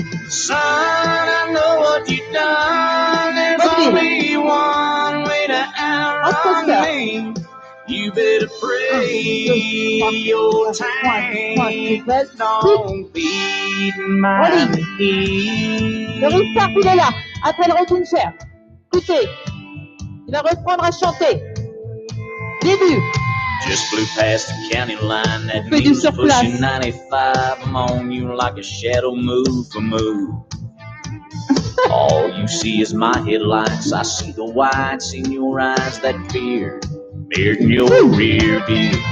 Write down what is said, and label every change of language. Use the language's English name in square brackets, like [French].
[English] Son, I know what you've done. There's only one way to outrun me. You better pray your tank don't beat my knee. [French] Le restart, il est là. Après le retourne cher. Écoutez, il va reprendre à chanter. Début. [English] Just flew past the county line. That [French] Fais du [English] mule's [French] sur place. [English] pushing 95. I'm on you like a shadow move for move. All you see is my headlights. I see the whites in your eyes, that fear mirrored in your rear view.